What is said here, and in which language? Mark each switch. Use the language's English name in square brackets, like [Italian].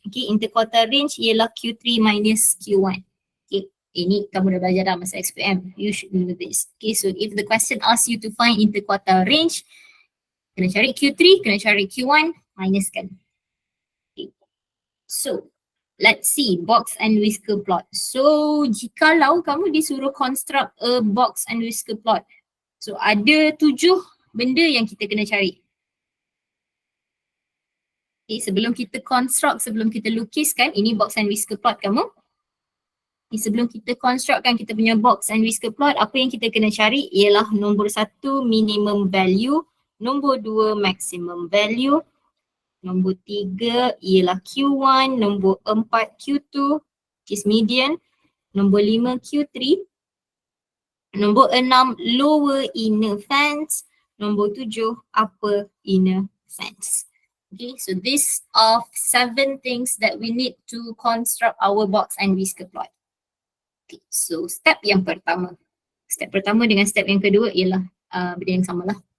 [English] Okay, interquartile range ialah Q3 minus Q1. Okay, [Malay] ini kamu dah belajar dah masa XPM. [English] You should know this. Okay, so if the question asks you to find interquartile range, [Malay] kena cari Q3, kena cari Q1, minuskan. [English] Okay. So, let's see box and whisker plot. So, [Malay] jikalau kamu disuruh [English] construct a box and whisker plot. [Malay] So, ada 7 benda yang kita kena cari. Okay, sebelum kita construct, sebelum kita lukiskan, ini box and whisker plot kamu. Okay, sebelum kita constructkan kita punya box and whisker plot, apa yang kita kena cari ialah nombor 1 minimum value, nombor 2 maximum value, nombor 3 ialah Q1, nombor 4 Q2, which is median, nombor 5 Q3, nombor 6 lower inner fence, nombor 7 upper inner fence. [English] Okay, so these are 7 things that we need to construct our box and whisker plot. Okay, so step yang pertama. [Malay] Step pertama dengan step yang kedua ialah benda yang samalah.